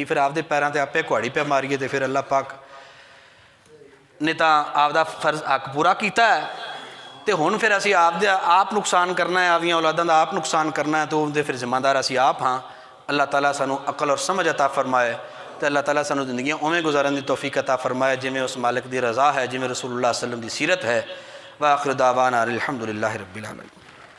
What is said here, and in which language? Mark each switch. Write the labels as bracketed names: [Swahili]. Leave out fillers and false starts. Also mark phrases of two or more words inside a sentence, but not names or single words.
[Punjabi] ਫਿਰ ਆਪਦੇ ਪੈਰਾਂ ਤੇ ਆਪੇ ਕੁਹਾੜੀ ਪੈ ਮਾਰੀਏ ਤੇ ਫਿਰ ਅੱਲਾਹ ਪਾਕ ਨੇ ਤਾਂ ਆਪਦਾ ਫਰਜ਼ ਹੱਕ ਪੂਰਾ ਕੀਤਾ ਹੈ ਤੇ ਹੁਣ ਫਿਰ ਅਸੀਂ ਆਪ ਨੁਕਸਾਨ ਕਰਨਾ ਹੈ, ਆਪਦੀਆਂ ਔਲਾਦਾਂ ਦਾ ਆਪ ਨੁਕਸਾਨ ਕਰਨਾ ਹੈ, ਤਾਂ ਉਹਦੇ ਫਿਰ ਜ਼ਿੰਮੇਦਾਰ ਅਸੀਂ ਆਪ ਹਾਂ। ਅੱਲਾਹ ਤਾਲਾ ਸਾਨੂੰ ਅਕਲ ਔਰ ਸਮਝ ਅਤਾ ਫਰਮਾਏ ਤੇ ਅੱਲਾਹ ਤਾਲਾ ਸਾਨੂੰ ਜ਼ਿੰਦਗੀਆਂ ਉਵੇਂ ਗੁਜ਼ਾਰਨ ਦੀ ਤੌਫੀਕ ਅਤਾ ਫਰਮਾਏ ਜਿਵੇਂ ਉਸ ਮਾਲਿਕ ਦੀ ਰਜ਼ਾ ਹੈ, ਜਿਵੇਂ [Arabic] رسول الله صلى الله عليه وسلم [Punjabi] ਦੀ ਸੀਰਤ ਹੈ। [Arabic] وآخر دعوانا الحمد لله رب العالمين.